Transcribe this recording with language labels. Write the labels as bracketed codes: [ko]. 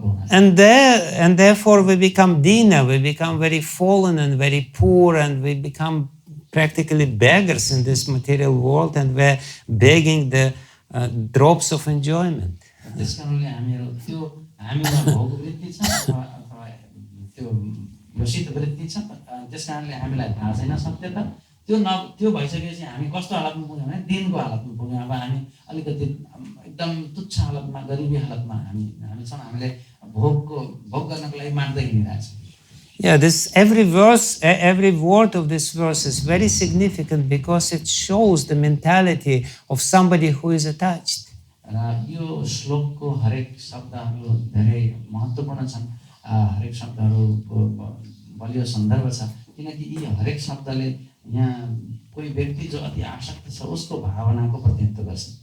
[en] and therefore we become dina, we become very fallen and very poor, and we become practically beggars in this material world, and we're begging the drops of enjoyment. [ne] त्यसकारणले हामीहरू त्यो हामीमा भोग वृत्ति छ अथवा त्यो योषित वृत्ति छ त्यसकारणले हामीलाई थाहा छैन सत्यता त्यो भइसकेपछि हामी कस्तो हालतमा पुग्यौँ भने दिनको हालतमा पुग्यौँ अब हामी अलिकति एकदम तुच्छ हालतमा गरिबी हालतमा हामी छौँ हामीले भोग गर्नको लागि माग्दै हिँडिरहेको छौँ. [en] Yeah, this every word of this verse is very significant because it shows the mentality of somebody who is attached. [ne] र यो श्लोकको हरेक शब्दहरू धेरै महत्त्वपूर्ण छन्. हरेक शब्दहरूको बलियो सन्दर्भ छ किनकि यी हरेक शब्दले यहाँ कोही व्यक्ति जो अति आसक्त छ उसको भावनाको प्रतिनिधित्व गर्छ.